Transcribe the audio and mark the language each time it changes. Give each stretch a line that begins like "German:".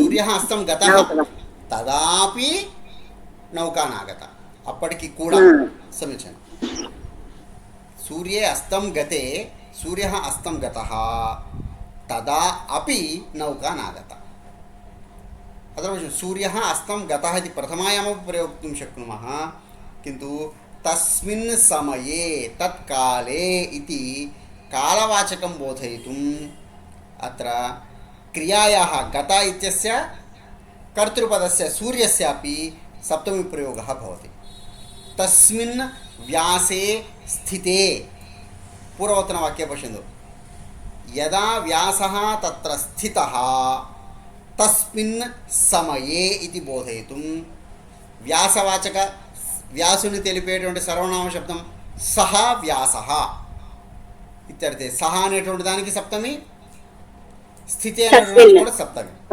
Sanskrit: సూర్యः అస్తం గతः తదాపి నౌకా నాగత,
Telugu: అప్పటికి కూడా
Sanskrit: సమీచీనం। సూర్యే అస్తం గతే, సూర్యः అస్తం గతः తదా अपि नौका नागता। अत्र सूर्यः अस्तं गतः इति प्रथमायामपि प्रयोक्तुं शक्नुमः, किन्तु तस्मिन् समये तत्काले इति कालवाचकं बोधयितुम् अत्र क्रियायाः गता इत्यस्य कर्तृपदस्य सूर्यस्यापि सप्तमी प्रयोगः भवति। तस्मिन् व्यासे स्थिते, पूर्वतनवाक्ये पश्यन्तु, यदा व्यासः तत्र स्थितः तस्मिन् समये इति बोधयितुं व्यासवाचक
Telugu: వ్యాసుని తెలిపేటువంటి సర్వనామ శబ్దం
Sanskrit: సహ వ్యాసః ఇత్యర్థే।
Telugu: సహ అనేటువంటి దానికి సప్తమి, స్థితి అనేటువంటి కూడా సప్తమి।